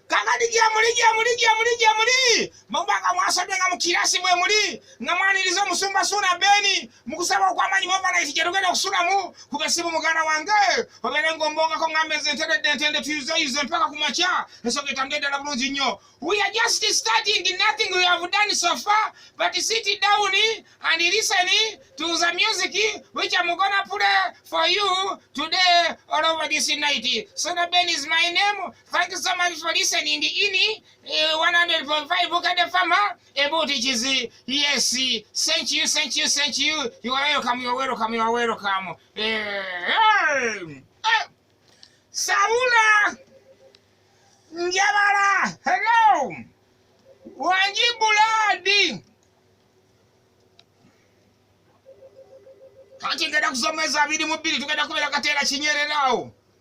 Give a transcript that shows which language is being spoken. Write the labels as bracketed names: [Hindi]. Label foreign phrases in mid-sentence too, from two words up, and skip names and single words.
[Ganda] Kakati gye muli, gye muli, gye muli, gye muli! Muba nga mwasobye nga mu kiraasi mwe muli, nga mwaniriza omusumba Suuna Beni, mu kusaba okw'amaanyi mu overnight gye tugenda kusulamu, kuba essimu muganda wange, obeere ng'ombongako ngambe nze nteredde, ntende tuyuzeeyuze mpaka ku makya, ensonga etambudde ddala bulungi nnyo. [English] We are just starting, nothing we have done so far, but sit down and listen to the music which I'm gonna play for you today all over this night. Suuna Beni is my name. Thank you so much for listening in, eh, one hundred point five Bukadde Farmer, about it is, eh, yes, thank you, thank you, thank you. You are welcome, you are welcome, you are welcome. [Ganda] Eh, eh, eh. Saula Njabala, hello. Wanji Buladi. Kati ngenda kusoma ezo abiri mu bbiri, tugenda kubeera Kateera Kinyerera awo.